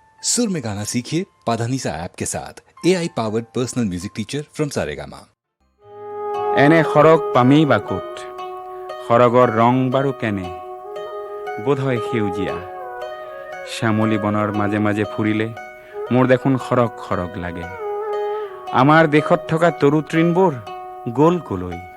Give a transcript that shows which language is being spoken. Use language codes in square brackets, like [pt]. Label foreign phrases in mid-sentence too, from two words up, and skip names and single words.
[hi] सुर में गाना सीखिए पाधानीसा ऐप के साथ [en] AI powered personal music teacher from [hi] सारेगामा। [as] এনে সৰগ পামেই বাকুত সৰগৰ ৰং বাৰু কেনে বোধহয় সেউজীয়া শ্যামলী বনৰ মাজে মাজে ফুৰিলে মোৰ দেখোন খৰগ খৰগ লাগে আমাৰ দেশত থকা তৰু তৃণবোৰ গ'ল কলৈ